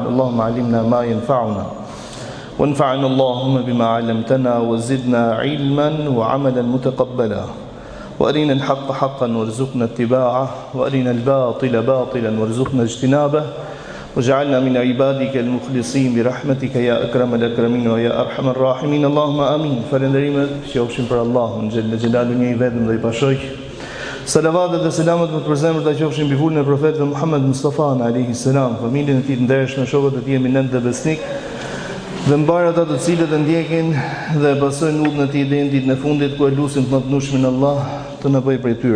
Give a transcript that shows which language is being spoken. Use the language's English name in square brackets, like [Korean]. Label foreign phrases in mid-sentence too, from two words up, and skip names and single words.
[Arabic] اللهم علمنا ما ينفعنا وانفعنا اللهم بما علمتنا وزدنا علما وعملا متقبلا وأرنا الحق حقا وارزقنا اتباعه وأرنا الباطل باطلا وارزقنا اجتنابه واجعلنا من عبادك المخلصين برحمتك يا أكرم الأكرمين ويا أرحم الراحمين اللهم آمين. [Albanian] Falenderimet qofshin për Allahun [Arabic] جل جلاله [Albanian] një i vetëm dhe i pashoj. Salavatet dhe selamet më të përzemërta qofshin mbi vulën e profetit Muhammed Mustafa [Arabic] عليه السلام, [Albanian] familjen e tij të ndershme, shokët e tij eminent dhe besnik, dhe mbar ata të cilët e ndjekin dhe pasojnë udhën e tij deri në ditën e fundit ku e lutim të mëtnueshmin Allah të na bëjë prej tyre.